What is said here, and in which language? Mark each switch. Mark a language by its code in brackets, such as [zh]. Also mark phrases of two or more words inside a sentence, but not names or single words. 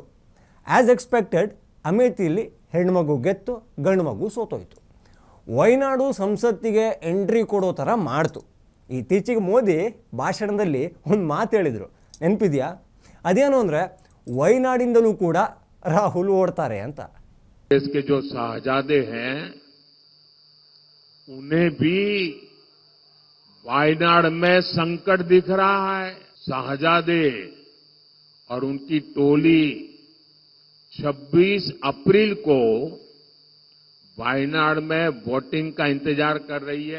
[en] as expected [kn] ಅಮೇಥಿಯಲ್ಲಿ ಹೆಣ್ಮಗು ಗೆತ್ತು, ಗಂಡು ಮಗು ಸೋತೋಯ್ತು. ವಯನಾಡು ಸಂಸತ್ತಿಗೆ ಎಂಟ್ರಿ ಕೊಡೋ ಥರ ಮಾಡ್ತು. ಇತ್ತೀಚೆಗೆ ಮೋದಿ ಭಾಷಣದಲ್ಲಿ ಒಂದು ಮಾತು ಹೇಳಿದರು, ನೆನಪಿದೆಯಾ? ಅದೇನು ಅಂದರೆ ವಯನಾಡಿಂದಲೂ ಕೂಡ ರಾಹುಲ್ ಓಡ್ತಾರೆ ಅಂತ. [hi] देश के जो शाहजादे हैं उन्हें भी वायनाड में संकट दिख रहा है. शाहजादे और उनकी टोली 26 अप्रैल को वायनाड में वोटिंग का इंतजार कर रही है.